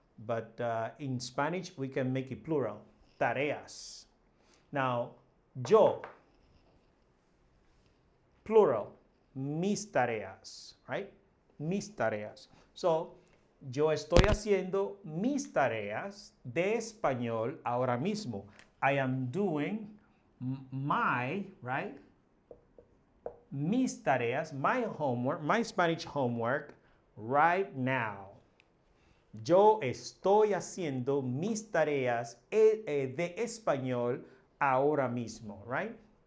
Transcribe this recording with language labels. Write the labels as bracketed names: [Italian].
[English] But in Spanish, we can make it plural, tareas. Now, yo, plural, [Spanish] mis tareas, [English] right? [Spanish] Mis tareas. So, yo estoy haciendo mis tareas de español ahora mismo. [English] I am doing my, right? [Spanish] Mis tareas, [English] my homework, my Spanish homework right now. [Spanish] Yo estoy haciendo mis tareas de español ahora mismo, right?